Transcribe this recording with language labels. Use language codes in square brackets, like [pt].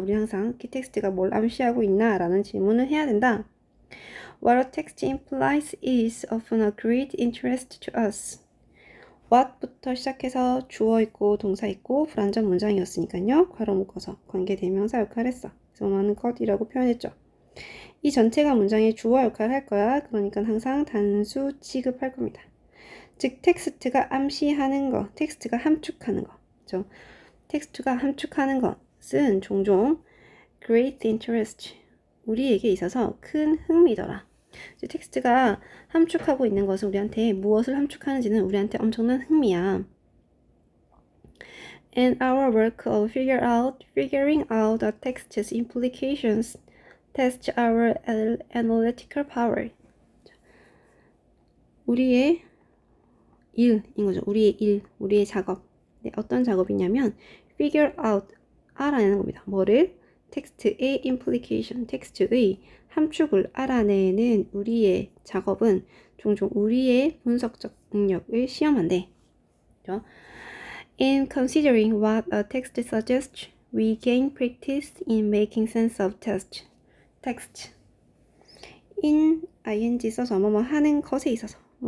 [ko] 우리 항상 이 텍스트가 뭘 암시하고 있나 라는 질문을 해야 된다. [en] What a text implies is often a great interest to us. [ko] what부터 시작해서 주어 있고 동사 있고 불완전 문장이었으니까요. 괄호 묶어서 관계대명사 역할을 했어. 그래서 많은 것이라고 표현했죠. 이 전체가 문장의 주어 역할을 할 거야. 그러니까 항상 단수 취급할 겁니다. 즉 텍스트가 암시하는 것, 텍스트가 함축하는 것. 그렇죠? 텍스트가 함축하는 것은 종종 [en] great interest, [ko] 우리에게 있어서 큰 흥미더라. 텍스트가 함축하고 있는 것은 우리한테 무엇을 함축하는지는 우리한테 엄청난 흥미야. [en] And our work of figuring out the text's implications tests our analytical power. [ko] 우리의 일인 거죠. 우리의 작업. 네, 어떤 작업이냐면 figure out, 알아내는 겁니다. 뭐를? 텍스트의 implication, 텍스트의 함축을 알아내는 우리의 작업은 종종 우리의 분석적 능력을 시험한대. 그렇죠? [en] In considering what a text suggests, we gain practice in making sense of text. [ko] in ing 써서 뭐뭐 하는 것에 있어서.